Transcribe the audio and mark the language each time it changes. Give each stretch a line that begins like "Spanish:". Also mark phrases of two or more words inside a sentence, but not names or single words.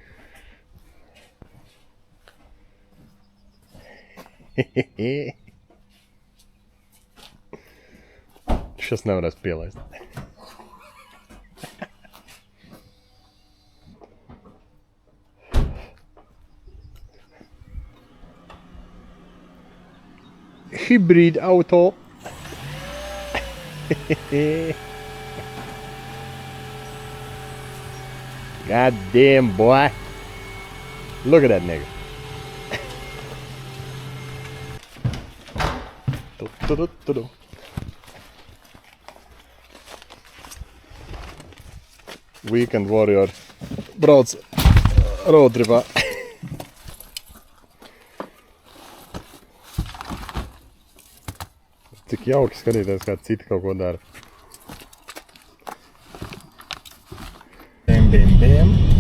Latvian: Šis nevarēs pielaist.
English: Hybrid auto. God damn, boy. Look at that nigga. Weekend Warrior
Latvian: brauc roadtripā. Cik jauki skatīties, kā citi kaut ko dara. Bim, bim, bim.